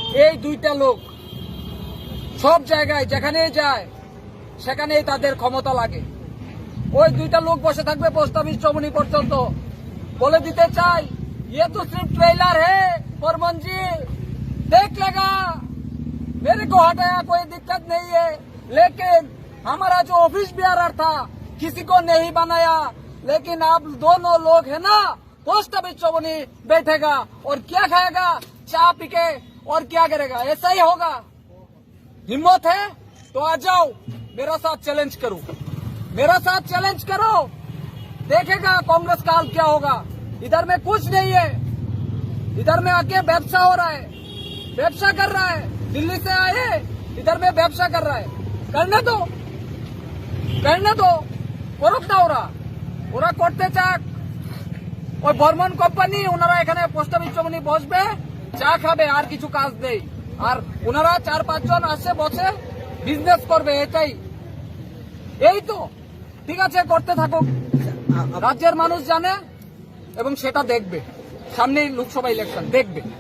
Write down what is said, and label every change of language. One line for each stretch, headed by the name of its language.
Bangla: এই দুইটা লোক সব জায়গায় যেখানে যায় সেখানেই তাদের ক্ষমতা লাগে। ওই দুইটা লোক বসে থাকবে পোস্ট অফিস চৌমুহনী পর্যন্ত। বলে দিতে চাই,
Hindi: ये तो सिर्फ ट्रेलर है बर्मन जी, देख लेगा, मेरे को हटाया कोई दिक्कत नहीं है, लेकिन हमारा जो ऑफिस बेयरर था किसी को नहीं बनाया, लेकिन आप दोनों लोग है ना, पोस्ट ऑफिस चौमुहनी बैठेगा और क्या खाएगा, चाय पी के, और क्या करेगा, ऐसा ही होगा। हिम्मत है तो आ जाओ, मेरा साथ चैलेंज करो, मेरा साथ चैलेंज करो, देखेगा कांग्रेस का हाल क्या होगा। इधर में कुछ नहीं है, इधर में आके व्यवसा हो रहा है, व्यवसा कर रहा है, दिल्ली से आए इधर में व्यवसा कर रहा है, करने दो, करने दो,
Bangla: করুক না ওরা করতে চাক। ওই বর্মন কোম্পানি ওনারা এখানে পোস্ট অফিস চৌমুহনী বসবে, চা খাবে, আর কিছু কাজ নেই। আর ওনারা 4-5 জন আসে বসে বিজনেস করবে, এটাই। এই তো ঠিক আছে, করতে থাকুক, রাজ্যের মানুষ জানে এবং সেটা দেখবে, সামনে লোকসভা ইলেকশন দেখবে।